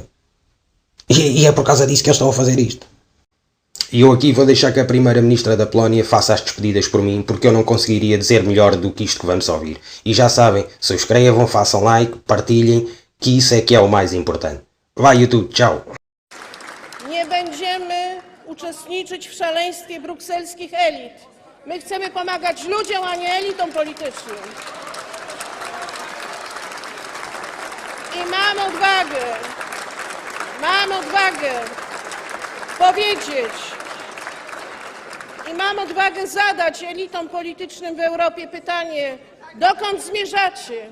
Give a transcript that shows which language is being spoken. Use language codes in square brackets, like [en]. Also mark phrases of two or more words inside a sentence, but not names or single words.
[pt] E é por causa disso que eles estão a fazer isto. E eu aqui vou deixar que a primeira-ministra da Polónia faça as despedidas por mim, porque eu não conseguiria dizer melhor do que isto que vamos ouvir. E já sabem, subscrevam, façam like, partilhem, que isso é que é o mais importante. Vai YouTube, tchau! [pl] Nie będziemy uczestniczyć w szaleństwie brukselskich elit. My chcemy pomagać ludziom, a nie elitom politycznym. I mam odwagę powiedzieć i mam odwagę zadać elitom politycznym w Europie pytanie, dokąd zmierzacie?